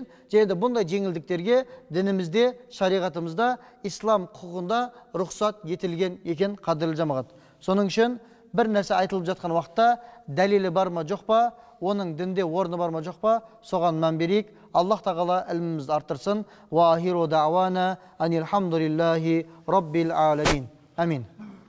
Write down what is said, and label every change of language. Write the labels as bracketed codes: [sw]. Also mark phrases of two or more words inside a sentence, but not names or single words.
[kk] Және де бұндай жеңілдіктерге дінімізде, шариғатымызда, ислам құқығында рұқсат етілген екен, қадірлі жамағат. Соның үшін бір нәрсе айтылып жатқан уақытта дәлелі бар ма жоқ па, оның дінде орны бар ма жоқ па, соған мән берейік. Аллах тағала ілімімізді арттырсын. [ar] وآخر دعوانا أن الحمد لله رب العالمين. Амин.